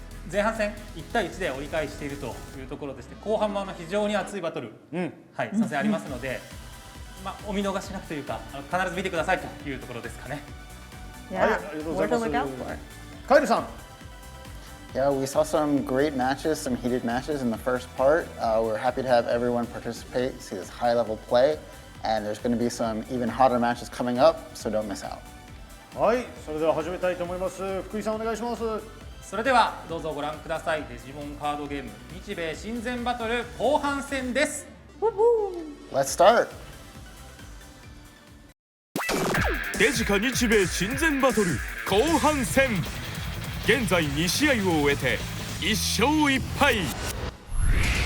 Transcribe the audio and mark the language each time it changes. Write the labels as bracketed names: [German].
[Japanese] 前半戦1対1で折り返しているというところでして、後半も非常に熱いバトル、はい、参戦ありますので、お見逃しなくというか必ず見てくださいというところですかね。はい、ありがとうございます。カエルさん。 [English] Yeah, we saw some great matches, some heated matches in the first part. We're happy to have everyone participate, see this high-level play, and there's going to be some even hotter matches coming up, so don't miss out. [Japanese] はい、それでは始めたいと思います。福井さんお願いします。それではどうぞご覧ください。デジモンカードゲーム日米親善バトル後半戦です。 [English] Let's start. [Japanese] デジカ日米親善バトル後半戦。現在2試合を終えて1勝1敗。